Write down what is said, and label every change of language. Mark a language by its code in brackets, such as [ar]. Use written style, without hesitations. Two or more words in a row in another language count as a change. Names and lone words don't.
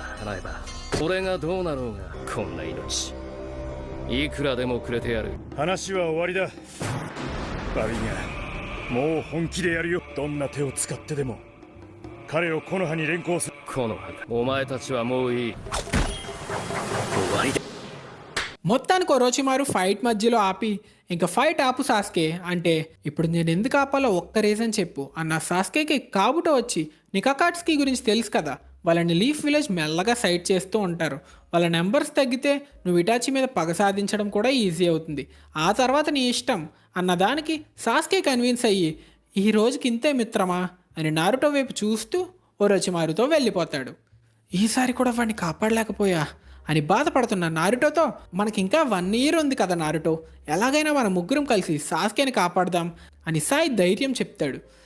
[ja] 叶えば俺がどうなろうがこんな命いくらでもくれてやる。話は終わりだ。悪いがもう本気でやるよ。どんな手を使ってでも彼を木の葉に連行する。木の葉お前たちはもういい終わりだ [te] మొత్తానికి ఒరోచిమారు ఫైట్ మధ్యలో ఆపి ఇంకా ఫైట్ ఆపు సాస్కే అంటే ఇప్పుడు నేను ఎందుకు ఆపాలో ఒక్క రీజన్ చెప్పు అన్న సాస్కేకి కాబుటో వచ్చి నీకు అకాట్స్కి గురించి తెలుసు కదా వాళ్ళని లీఫ్ విలేజ్ మెల్లగా సైడ్ చేస్తూ ఉంటారు వాళ్ళ నెంబర్స్ తగ్గితే నువ్వు ఇటాచి మీద పగ సాధించడం కూడా ఈజీ అవుతుంది ఆ తర్వాత నీ ఇష్టం అన్నదానికి సాస్కే కన్విన్స్ అయ్యి ఈ రోజుకి ఇంతే మిత్రమా అని నారుటో వైపు చూస్తూ ఒరోచిమారుతో వెళ్ళిపోతాడు ఈసారి కూడా వాడిని కాపాడలేకపోయా అని బాధపడుతున్న నారుటోతో మనకి ఇంకా 1 year ఉంది కదా నారుటో ఎలాగైనా మన ముగ్గురం కలిసి సాస్కేని కాపాడదాం అని సాయి ధైర్యం చెప్తాడు